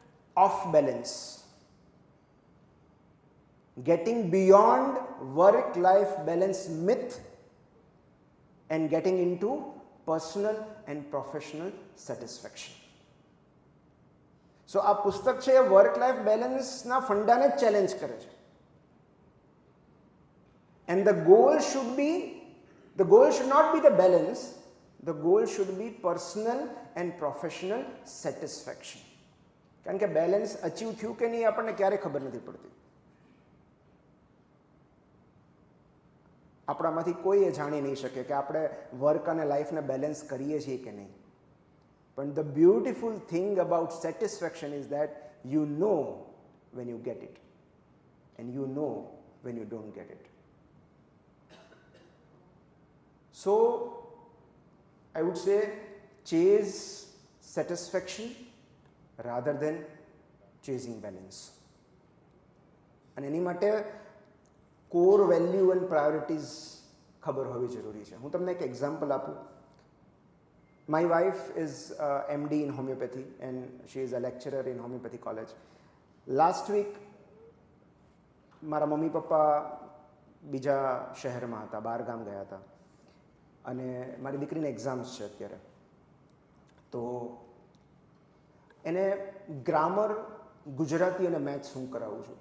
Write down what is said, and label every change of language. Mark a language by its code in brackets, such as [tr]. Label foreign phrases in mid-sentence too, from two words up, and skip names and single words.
[en] off balance. Getting beyond work-life balance myth and getting into personal and professional satisfaction. [gu] So આ પુસ્તક છે એ [en] work life balanceના [gu] ફંડાને જ ચેલેન્જ કરે છે. [en] And the goal should not be the balance, the goal should be personal and professional satisfaction. [gu] કારણ કે [en] balance achieve [gu] થયું કે નહીં આપણને ક્યારે ખબર નથી પડતી. આપણામાંથી કોઈ એ જાણી નહીં શકે કે આપણે વર્ક અને લાઈફને બેલેન્સ કરીએ છીએ કે નહીં. [en] પણ the beautiful thing about satisfaction is that you know when you get it and you know when you don't get it. So I would say chase satisfaction rather than chasing balance. [gu] અને એની માટે [en] core value and priorities [gu] ખબર હોવી જરૂરી છે. હું તમને એક એક્ઝામ્પલ આપું. [en] My wife is MD in homeopathy and she is a lecturer in homeopathy college. Last week [gu] મારા મમ્મી પપ્પા બીજા શહેરમાં હતા, બહાર ગામ ગયા હતા અને મારી દીકરીને એક્ઝામ્સ છે અત્યારે. તો એને ગ્રામર, ગુજરાતી અને મેથ્સ હું કરાવું છું.